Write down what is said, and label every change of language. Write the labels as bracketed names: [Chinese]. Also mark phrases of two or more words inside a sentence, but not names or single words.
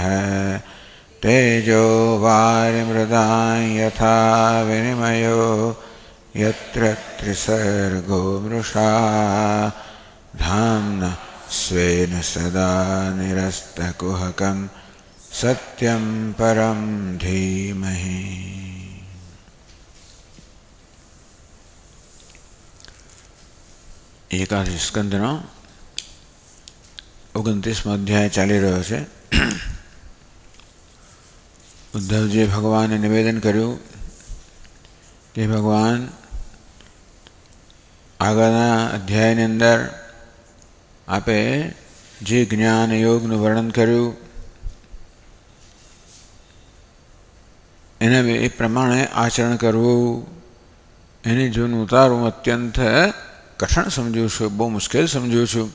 [Sanskrit] तेजो वारिमृदां यथा विनिमयो यत्र त्रिसर्गो मृषा धाम्ना स्वेन सदा निरस्तकुहकं सत्यं परं धीमहि। [Gujarati] એકાદશ સ્કંદનો 29મો અધ્યાય ચાલી રહ્યો છે. ઉદ્ધવજીએ ભગવાનને નિવેદન કર્યું કે ભગવાન આગળના અધ્યાયની અંદર આપે જે જ્ઞાન યોગનું વર્ણન કર્યું એને એ પ્રમાણે આચરણ કરવું, એની જોનું ઉતારવું અત્યંત કઠણ સમજું છું, બહુ મુશ્કેલ સમજું છું.